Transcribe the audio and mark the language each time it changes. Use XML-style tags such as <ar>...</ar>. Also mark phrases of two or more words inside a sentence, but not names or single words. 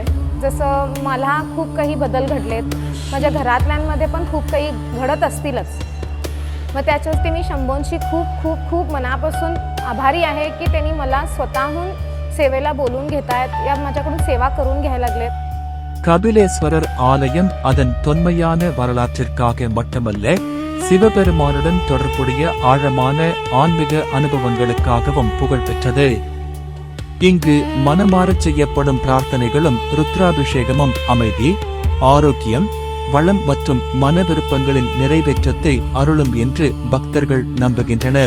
<mr>जसं मला खूप काही बदल घडलेत, माझ्या घरातल्यांमध्ये पण खूप काही घडत असतीलच. मग त्याच्यावरती मी शंभोंशी खूप मनापासून आभारी आहे की त्यांनी मला स्वतःहून सेवेला बोलून घेतायत, या माझ्याकडून सेवा करून घ्यायला लागलेत.</mr> <ta>கபிலேஸ்வரர் ஆலயம் அதன் தொன்மையான வரலாற்றிற்காக மட்டுமல்ல, சிவபெருமானுடன் தொடர்புடைய ஆழமான ஆன்மீக அனுபவங்களுக்காகவும் புகழ்பெற்றது. இங்கு மனமாறச் செய்யப்படும் பிரார்த்தனைகளும் ருத்ராபிஷேகமும் அமைதி, ஆரோக்கியம், வளம் மற்றும் மன விருப்பங்களின் நிறைவேற்றத்தை அருளும் என்று பக்தர்கள் நம்புகின்றனர்.</ta>